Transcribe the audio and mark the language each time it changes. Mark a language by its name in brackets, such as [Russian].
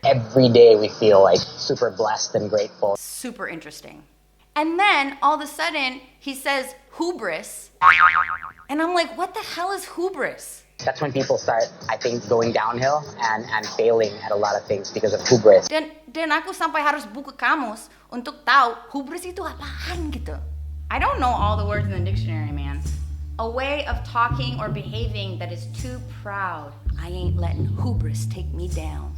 [English] Every day we feel like super blessed and grateful. Super interesting. And then all of a sudden he says hubris. And I'm like, what the hell is hubris? That's when people start, I think, going downhill and failing at a lot of things because of hubris. [Indonesian] Dan aku sampai harus buka kamus untuk tahu hubris itu apaan gitu. [English] I don't know all the words in the dictionary, man. A way of talking or behaving that is too proud. I ain't letting hubris take me down.